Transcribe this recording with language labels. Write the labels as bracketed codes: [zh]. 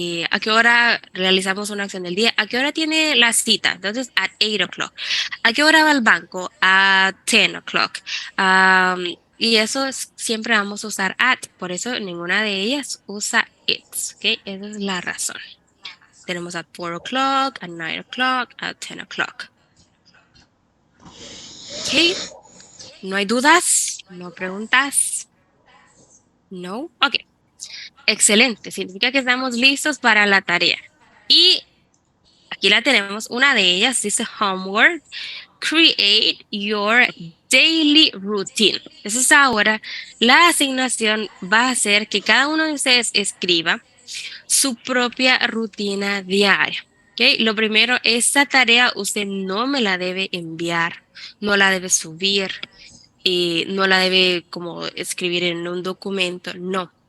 [es] ¿A qué hora realizamos una acción del día? ¿A qué hora tiene la cita? Entonces, [en] at 8 o'clock. [es] ¿A qué hora va al banco? [en] At 10 o'clock. [es] Y eso siempre vamos a usar at. Por eso ninguna de ellas usa it's. ¿Okay? Esa es la razón. Tenemos at 4 o'clock, at 9 o'clock, at 10 o'clock. ¿Ok? ¿No hay dudas? ¿No preguntas? ¿No? Ok. Excelente. Significa que estamos listos para la tarea. Y aquí la tenemos. Una de ellas dice homework. [en] Create your daily routine. [es] Entonces ahora la asignación va a ser que cada uno de ustedes escriba su propia rutina diaria. ¿Okay? Lo primero, esta tarea usted no me la debe enviar, no la debe subir, no la debe como escribir en un documento, no.